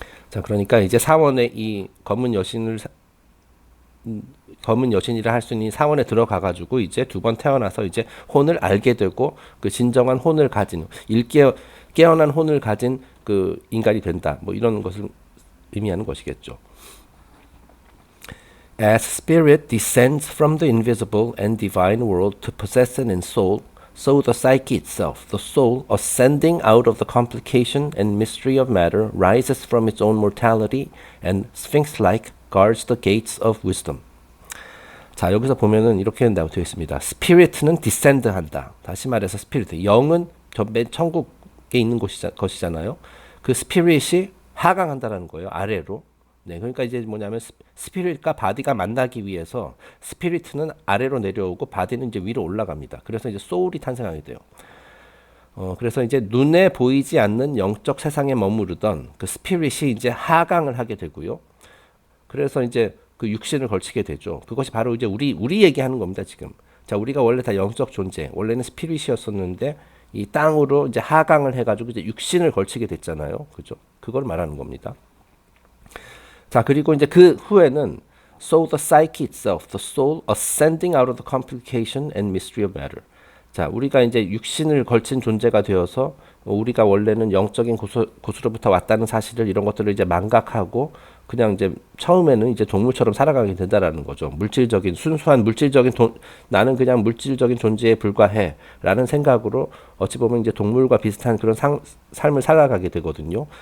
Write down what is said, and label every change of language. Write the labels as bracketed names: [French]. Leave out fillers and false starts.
[Korean] 자, 그러니까 이제 사원의 이 검은 여신이라 할 수 있는 사원에 들어가 가지고 이제 두 번 태어나서 이제 혼을 알게 되고 그 진정한 혼을 가진 깨어난 혼을 가진 그 인간이 된다. 뭐 이런 것을 의미하는 것이겠죠. [English] As spirit descends from the invisible and divine world to possess an soul, so the psyche itself, the soul, ascending out of the complication and mystery of matter, rises from its own mortality and sphinx-like guards the gates of wisdom. [Korean] 자, 여기서 보면은 이렇게 되어 있습니다. 스피릿은 디센드 한다. 다시 말해서 스피릿, 영은 맨 천국에 있는 것이잖아요. 그 스피릿이 하강한다라는 거예요. 아래로. 네, 그러니까 이제 뭐냐면 스피릿과 바디가 만나기 위해서 스피릿은 아래로 내려오고 바디는 이제 위로 올라갑니다. 그래서 이제 소울이 탄생하게 돼요. 그래서 이제 눈에 보이지 않는 영적 세상에 머무르던 그 스피릿이 이제 하강을 하게 되고요. 그래서 이제 그 육신을 걸치게 되죠. 그것이 바로 이제 우리 얘기하는 겁니다, 지금. 자, 우리가 원래 다 영적 존재, 원래는 스피릿이었었는데 이 땅으로 이제 하강을 해가지고 이제 육신을 걸치게 됐잖아요. 그죠? 그걸 말하는 겁니다. 자, 그리고 이제 그 후에는 [English] so the psyche itself, the soul ascending out of the complication and mystery of matter. [Korean] 자, 우리가 이제 육신을 걸친 존재가 되어서 우리가 원래는 영적인 곳으로부터 왔다는 사실을 이런 것들을 이제 망각하고 그냥 이제 처음에는 이제 동물처럼 살아가게 된다라는 거죠. 순수한 나는 그냥 물질적인 존재에 불과해라는 생각으로 어찌 보면 이제 동물과 비슷한 그런 삶을 살아가게 되거든요.